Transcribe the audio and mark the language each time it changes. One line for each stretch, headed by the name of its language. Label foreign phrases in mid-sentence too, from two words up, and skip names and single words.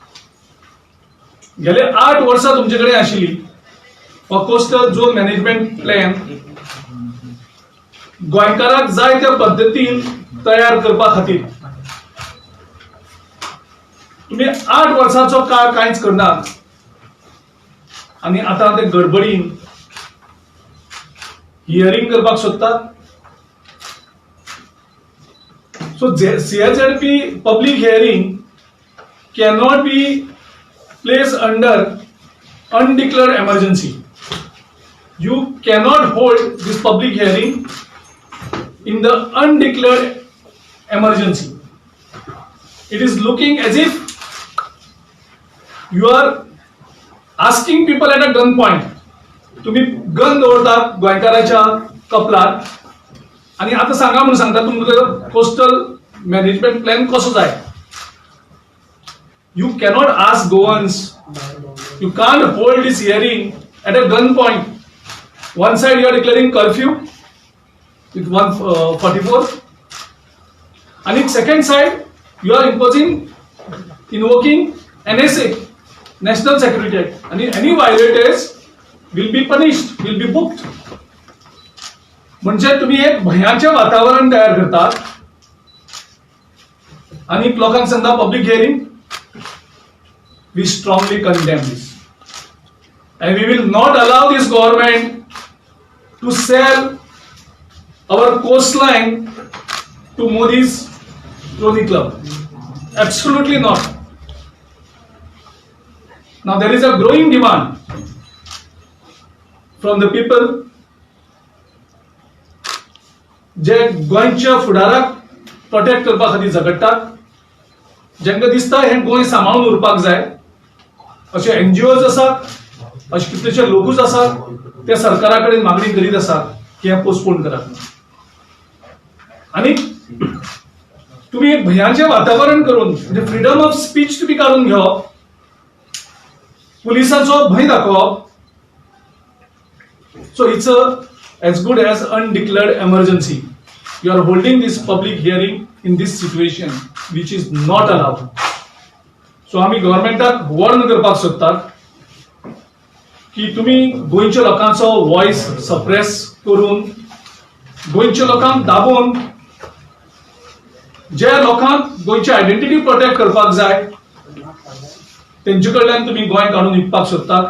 Konkani: गेले 8 वर्सां तुमचे कडेन आशिल्ली हो
English: coastal zone management plan
Konkani: गोंयकारांक जाय त्या पद्दतीन तयार करपा खातीर तुम्ही 8 वर्सांचो काळ कांयच करनात आनी आतां ते गडबडीन हियरिंग करपाक सोदतात.
English: So CHZP public hearing cannot be placed under undeclared emergency. You cannot hold this public hearing in the undeclared emergency. It is looking as if you are asking people at a gunpoint.
Konkani: तुम्ही गन दवरतात गोंयकाराच्या कपलार आणि आता सांगा म्हणून सांगता तुमकां
English: coastal management plan
Konkani: कसो जाय.
English: You cannot ask Goans, you can't hold this hearing at a gun point. One side you are declaring curfew with 144 आणि second side you are invoking NSA, National Security Act, आणि any violators will be punished, will be booked.
Konkani: म्हणजे तुम्ही एक भयाचे वातावरण तयार करतात आणि लोकांक सांगता
English: public hearing. We strongly condemn this and we will not allow this government to sell our coastline to Modi's crony club. Absolutely not. Now there is a growing demand from the people
Konkani: जे गोंयच्या फुडाराक प्रोटेक्ट करपा खातीर झगडटात, जेंका दिसता हे गोंय सांबाळून उरपाक जाय, अशे NGOs आसात, अशे कितलेशे लोकूच आसात, ते सरकारा कडेन मागणी करीत आसात की हे पोस्टपोन करात. आनी तुम्ही एक भयाचे वातावरण करून म्हणजे
English: freedom of speech
Konkani: तुम्ही काढून घेवप, पुलिसांचो भंय दाखोवप.
English: So it's as good as undeclared emergency. You are holding this public hearing in this situation, which is not allowed.
Konkani: So आम्ही गव्हर्नमेंटाक वॉर्न करपाक सोदतात की तुम्ही गोंयच्या लोकांचो
English: voice suppress
Konkani: करून गोंयच्या लोकांक दाबून ज्या लोकांक गोंयची
English: identity protect
Konkani: करपाक जाय तेंचे कडल्यान तुम्ही गोंय काढून विकपाक सोदतात.